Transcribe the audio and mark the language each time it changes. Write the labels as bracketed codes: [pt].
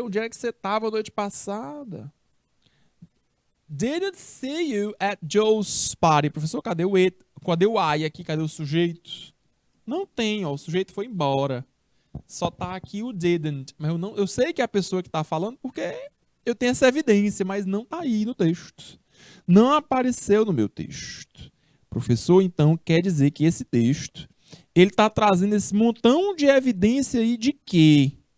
[pt] Onde é que você estava a noite passada? [en] "Didn't see you at Joe's party." [pt] Professor, cadê o it? Cadê o I aqui? Cadê o sujeito? Não tem, ó. O sujeito foi embora. Só tá aqui o didn't. Mas eu sei que é a pessoa que tá falando porque eu tenho essa evidência, mas não tá aí no texto. Não apareceu no meu texto. Professor, então, quer dizer que esse texto, ele tá trazendo esse montão de evidência aí de quê?